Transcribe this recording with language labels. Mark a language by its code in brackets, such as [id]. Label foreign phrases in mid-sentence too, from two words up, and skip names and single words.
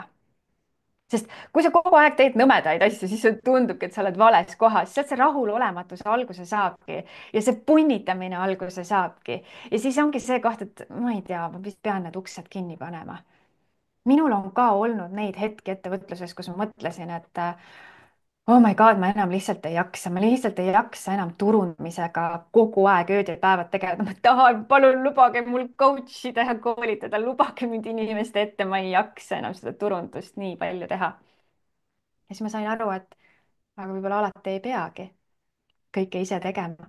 [et] sest kui sa kogu aeg teed nõmedaid asju, siis tundubki, et sa oled vales kohas, sealt see rahulolematus alguse saabki ja see punnitamine alguse saabki ja siis ongi see koht, et ma ei tea, ma vist pean need uksed kinni panema. minul on ka olnud neid hetki ettevõtluses, kus ma mõtlesin, et [en] oh my god, [et] ma enam lihtsalt ei jaksa, ma lihtsalt ei jaksa enam turundamisega kogu aeg ööd ja päevad tegeleda, ma tahan, palun lubage mul coach ida ja koolitada, lubage mind inimeste ette, ma ei jaksa enam seda turundust nii palju teha. ja siis ma sain aru, et aga võib-olla alati ei peagi kõike ise tegema.